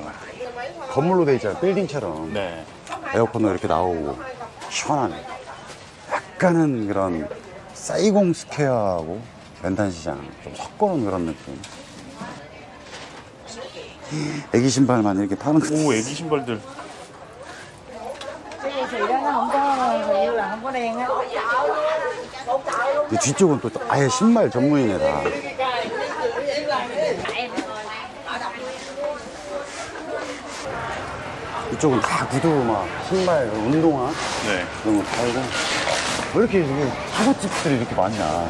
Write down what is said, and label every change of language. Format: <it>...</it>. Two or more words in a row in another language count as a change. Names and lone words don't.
<ko>건물로 돼 있잖아. 빌딩처럼. 네. 에어컨도 이렇게 나오고 시원하네. 약간은 그런 사이공 스퀘어하고 벤탄 시장 좀 섞어놓은 그런 느낌. 애기 신발만 이렇게 파는 거. 오, 애기 신발들.</ko> <vi>Cái gì đó nó không có, hình như là không có đen á.</vi> <ko>이 뒤쪽은 또 아예 신발 전문이네 다. 이쪽은 다 구두 막 신발, 운동화 네. 이런 거 팔고. 왜 이렇게 이게 사과집들이 이렇게 많냐?</ko>